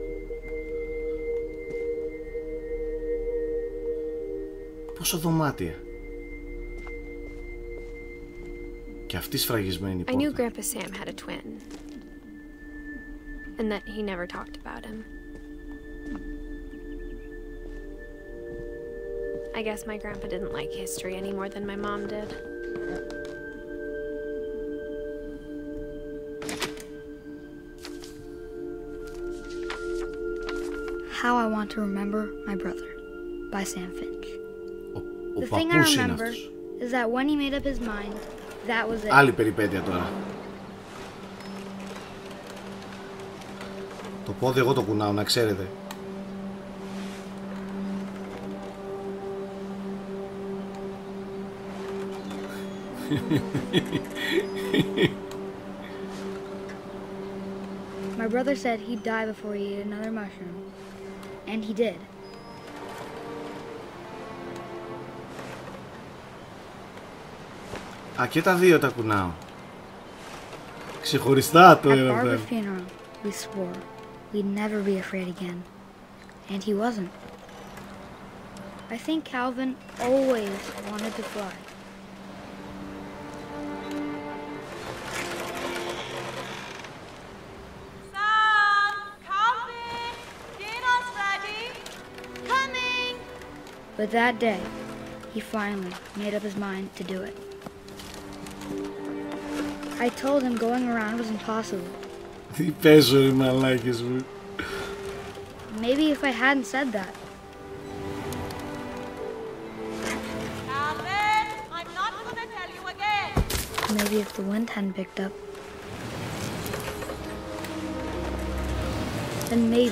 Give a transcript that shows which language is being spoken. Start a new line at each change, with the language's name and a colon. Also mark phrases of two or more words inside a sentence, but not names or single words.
Greek: Πόσο δωμάτια. Και αυτή σφραγισμένη
English: I knew
Greek: πόρτα.
English: Grandpa Sam had a twin. And that he never talked about him. I guess my grandpa didn't like history any more than my mom did. How I Want to Remember My Brother by Sam Finch.
Greek: Ο
English: The thing I
Greek: παππούς είναι
English: remember
Greek: αυτός.
English: is that when he made up his mind, that was it.
Greek: Άλλη περιπέτεια τώρα. Το πόδι εγώ το κουνάω, να ξέρετε.
English: My brother said he'd die before he ate another mushroom. And he did.
Greek: Α, και τα δύο τα κουνάω. Ξεχωριστά το
English: At
Greek: ένα
English: Barbara's
Greek: πράγμα.
English: funeral, we swore we'd never be afraid again. And he wasn't. I think Calvin always wanted to fly. Sam! Calvin! Dinner's ready! Coming! But that day, he finally made up his mind to do it. I told him going around was impossible.
Greek: Τι παίζω ρε μαλάκες μου.
English: Maybe if I hadn't said that. Calvin! I'm not gonna tell you again! Maybe if the wind hadn't picked up. Then maybe